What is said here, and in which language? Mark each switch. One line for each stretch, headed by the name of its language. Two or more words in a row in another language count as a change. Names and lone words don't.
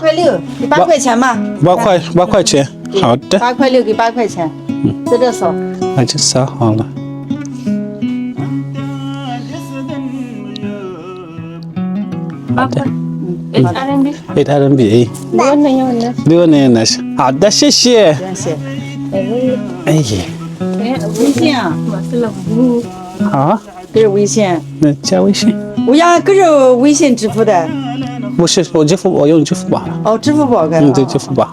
Chinese: 8.6，给8块钱嘛。 8块钱。好的， 8.6给8块钱，在这扫。那就扫好了。好的。 8 RMB。
Hausa: Wannan yawan nan.
Chinese: 6 呢那是。好的，谢谢。谢谢。哎呀，微信啊，
Hausa: Masu lambu.
Chinese: 好，这是微信。那加微信。我呀，可是微信支付的。不是，我用支付宝了。哦，支付宝该。对，支付宝。